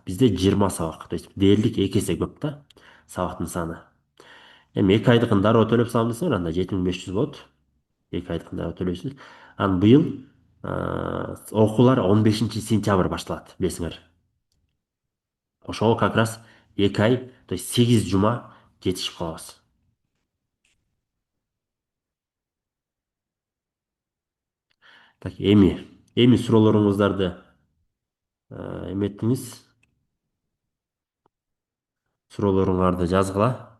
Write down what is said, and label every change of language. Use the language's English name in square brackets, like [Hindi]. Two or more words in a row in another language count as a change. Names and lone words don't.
[Kyrgyz] Бизде 20 сабак, [Russian] то есть [Kyrgyz] дээрлик 2 эсе көп да сабактын саны. Эми 2 айдыкын дароо төлөп салам десеңер, анда 7500 болот. 2 айдыкын дароо төлөйсүз. Анан быйыл окуулар 15 сентябрь башталат, билесиңер. Ошого [Russian] как раз [Kyrgyz] 2 ай, [Russian] то есть [Kyrgyz] 8 жума жетишип калабыз. Так, эми суроолоруңуздарды эметтиңиз. Суроолоруңарды жазгыла.